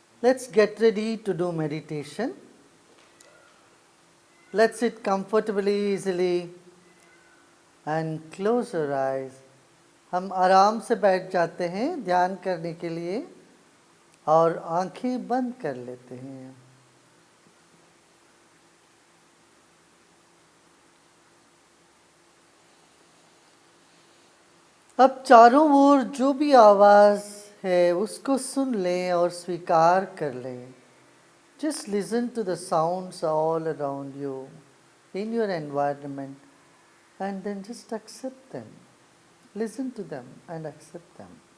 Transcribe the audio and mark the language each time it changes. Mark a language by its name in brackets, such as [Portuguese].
[English] Let's get ready to do meditation. Let's sit comfortably, easily and close your eyes. [Hindi] हम आराम से बैठ जाते हैं ध्यान करने के लिए और आंखें बंद कर लेते हैं। अब चारों ओर जो भी आवाज़ है उसको सुन लें और स्वीकार कर लें। [English] Just listen to the sounds all around you in your environment and then just accept them. Listen to them and accept them.